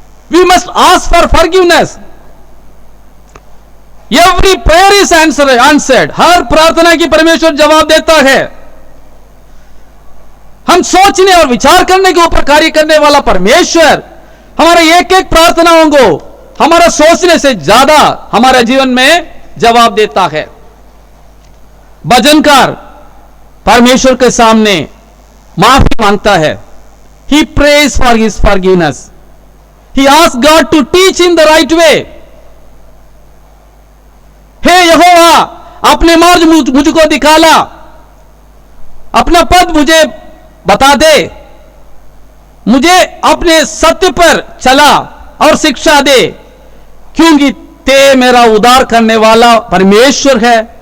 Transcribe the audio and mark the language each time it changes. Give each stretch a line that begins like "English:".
English: we must ask for forgiveness, every prayer is answered,
Hindi: हर प्रार्थना की परमेश्वर जवाब देता है। हम सोचने और विचार करने के ऊपर कार्य करने वाला परमेश्वर हमारे एक एक प्रार्थनाओं को हमारा सोचने से ज्यादा हमारे जीवन में जवाब देता है। भजनकार परमेश्वर के सामने माफी मांगता है,
English: he prays for his forgiveness, he asks God to teach him the right way।
Hindi: हे यहोवा, अपने मार्ग मुझको दिखाला, अपना पद मुझे बता दे, मुझे अपने सत्य पर चला और शिक्षा दे, क्योंकि ते मेरा उद्धार करने वाला परमेश्वर है।